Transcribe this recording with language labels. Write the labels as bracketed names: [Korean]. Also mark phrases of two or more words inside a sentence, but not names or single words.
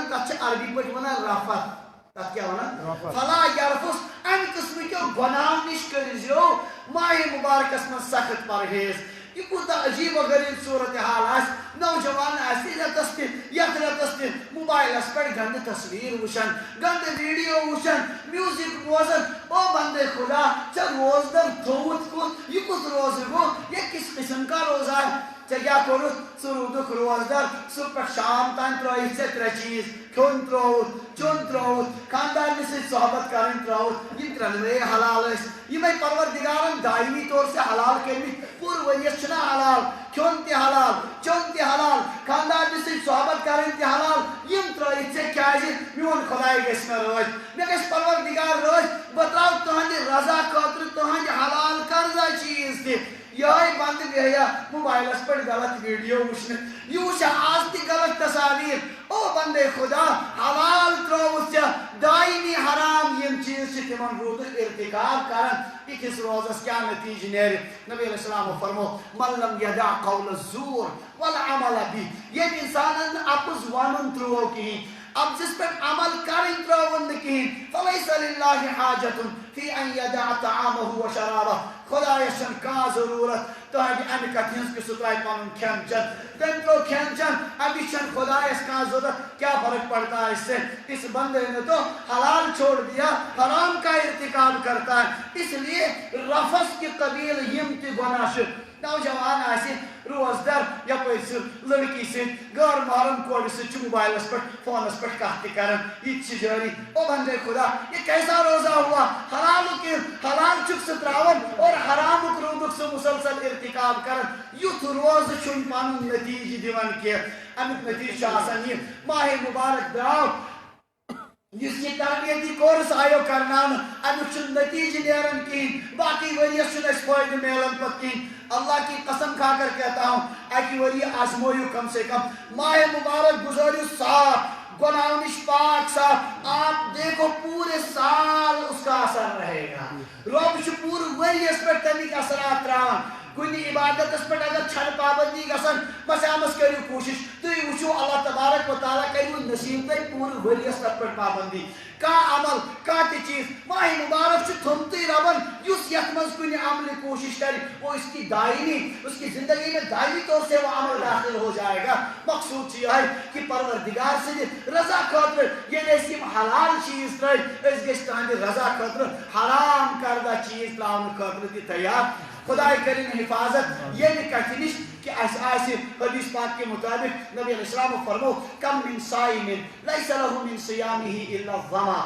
[Kashmiri] تتھ چھِ عربی پٲٹھۍ ونان رفت تتھ کیٛاہ ونان [Arabic] فلا یرفس [Kashmiri] امہِ قٕسمٕکیو گۄناہو نش کٔرۍزیو ماہ مبارکس منٛز سخت پرہیز یہ کوتاہ عجیب و غریب صورتحال آسہِ نوجوان آسہِ رٮ۪تس تہِ یتھ رٮ۪تس تہِ موبائلس پٮ۪ٹھ گندٕ تصویر وٕچھان گندٕ ویڈیو وٕچھان میوٗزک بوزان او بندے خدا ژےٚ روزدر تھوٚوُتھ کُس یہ کُس روزٕ گوٚو [Urdu] یہ کس قسم کا روزہ ہے [Kashmiri] ژےٚ کیٛاہ کوٚرُتھ ژٕ روٗدُکھ روزدر صبح پٮ۪ٹھ شام تام ترٛٲیِتھ ژےٚ ترٛےٚ چیٖز کھیوٚن ترٛووُتھ چیوٚن ترٛووُتھ خاندارنہِ سۭتۍ صحبت کرٕنۍ ترٛٲوُتھ یِم ترٛٮ۪نوَے حلال ٲسۍ یِمے پروردگارن [Urdu] دایمی طور سے [Kashmiri] حلال کٔرمٕتۍ پوٗرٕ ؤرِیَس چھُنہ حلال کھیوٚن تہِ حلال چیوٚن تہِ حلال خاندارنہِ سۭتۍ صحبت کرٕنۍ تہِ حلال یِم ترٛٲیِتھ ژےٚ کیٛازِ میون خۄداے گژھِ مےٚ رٲضۍ مےٚ گژھِ پروردگار رٲضۍ بہٕ ترٛاوٕ تُہنٛدِ رضا خٲطرٕ تُہنٛدِ حلال کردہ چیٖز تہِ یہ بند بیہیا موبائلس پر غلط ویڈیو وچھنے یہ وچھا آج تھی غلط تصاویر او بندے خدا حلال تروت ژےٚ دائمی حرام یم چیز چھ تمن روٗدُکھ ارتکاب کران یِتھِس روزس کیٛاہ نتیجہ نیرِ نبی علیہ السلام فرمو [Arabic] من لم یدع قول الزور والعمل به [Kashmiri] ییٚلہِ انسانن اپُز ونُن ترٛوو کِہیٖنۍ ابزس پٮ۪ٹھ عمل کرٕنۍ ترٛٲوُن نہٕ کِہیٖنۍ [Arabic] فلیس للہ حاجت فی ان یدع طعامه وشرابه [Kashmiri] خدایس چھنہٕ کانٛہہ ضروٗرت تُہنٛدِ امہِ کتھِ ہٕنٛز کہِ سُہ ترٛاوِ پنُن کھٮ۪ن چٮ۪ن تٔمۍ ترٛوو کھٮ۪ن چٮ۪ن اَمِچ چھنہٕ خدایس کانٛہہ ضروٗرت کیٛاہ [Urdu] فرق پڑتا ہے اس سے اس بندے نے تو حلال چھوڑ دیا حرام کا ارتکاب کرتا ہے اس لیے [Kashmiri] رفس کی قبیل یم تہِ گۄناہ چھِ نوجوان آسہِ روزدر یپٲرۍ سُہ لڑکی سۭتۍ غٲر محرم کورِ سۭتۍ چھُ موبائلس پٮ۪ٹھ فونس پٮ۪ٹھ کتھ تہِ کران یہِ تہِ چھِ جٲری او بندے خدا [Urdu] یہ کیسا روزہ ہوا [Kashmiri] حلال چھُکھ ژٕ ترٛاوان اور حرامُک روٗدُکھ ژٕ مسلسل ارتکاب کران یُتھ روزٕ چھُنہٕ پنُن نتیجہ دِوان کینٛہہ امیُک نتیجہ چھُ آسان یہِ ماہ مبارک درٛاو یُس یہ تربیتی کورس آیو کرناونہٕ امیُک چھُنہٕ نتیجہ نیران کِہیٖنۍ باقی ؤرِیَس چھُنہٕ اَسہِ فٲیدٕ میلان پتہٕ کِہیٖنۍ [Urdu] اللہ کی قسم کھا کر کہتا ہوں [Kashmiri] اکی وري آزمویو [Urdu] کم سے کم [Kashmiri] ماہ مبارک گزاریو صاف گناہوں نش پاک صاف [Urdu] آپ دیکھو پورے سال اس کا اثر رہے گا [Kashmiri] رب چھ پورے ؤریَس پٮ۪ٹھ تمیُک اثرات تراوان کُنہِ عبادتس پٮ۪ٹھ اگر چھنہٕ پابندی گژھان مسامس کٔرِو کوٗشش تُہۍ وٕچھِو اللہ تبارک و تعالیٰ کٔرِو نصیٖب تۄہہِ پوٗرٕ ؤریَس تتھ پٮ۪ٹھ پابندی کانٛہہ عمل کانٛہہ تہِ چیٖز ماہ مبارک چھُ تھوٚمتُے ربن یُس یتھ منٛز کُنہِ عملہِ کوٗشش کرِ [Urdu] وہ اس کی دائمی اس کی زندگی میں دائمی طور سے وہ عمل داخل ہو جائے گا [Kashmiri] مقصود چھُ یِہوٚے کہ پروردگار سٕنٛدِ رضا خٲطرٕ ییٚلہِ أسۍ یِم حلال چیٖز ترٛٲوۍ أسۍ گٔژھۍ تُہنٛدِ رضا خٲطرٕ حرام کردہ چیٖز ترٛاونہٕ خٲطرٕ تہِ تیار خدائے کرن حفاظت یہ کتھ نش کہ آسہِ [Urdu] حدیث پاک کے مطابق [Kashmiri] نبی علیہ السلام فرمو [Arabic] کم من صائم لیس له من صیامه الا الظما